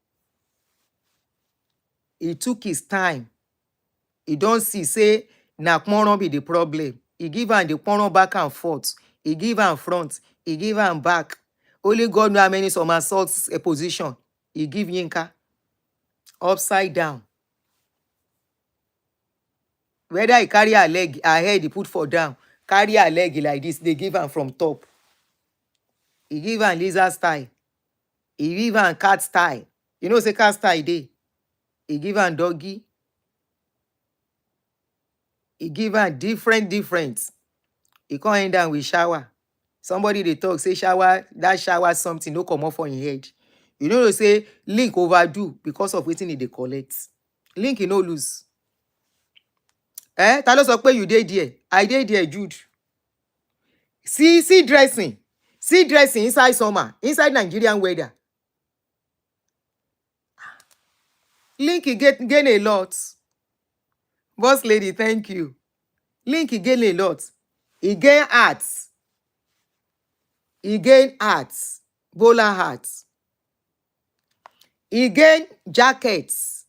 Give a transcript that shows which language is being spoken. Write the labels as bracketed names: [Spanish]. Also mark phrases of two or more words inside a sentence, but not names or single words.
[Nigerian Pidgin] He took his time. He don't see say na kmoron be the problem. He give am the kmoron back and forth. He give am front. He give am back. Only God know how many somersaults a position. He give Yinka upside down. Whether he carry her leg, her head, he put for down. Carry her leg like this, they give am from top. He give am lizard style. He give am cat style. You know say cat style dey. He give am doggy. He give am different. He come end down with shower. Somebody they talk, say shower, that shower something, no come off on your head. You know they say Link overdo because of wetin they collect. Link he no lose. [Yoruba] Ta ló sọ pé [Nigerian Pidgin] you dey there? I dey there, Jude. See dressing. See dressing inside summer, inside Nigerian weather. Link he gain a lot. Boss lady, thank you. Link he gain a lot. He gain arts. He gain arts. Bowler hats. He gain jackets.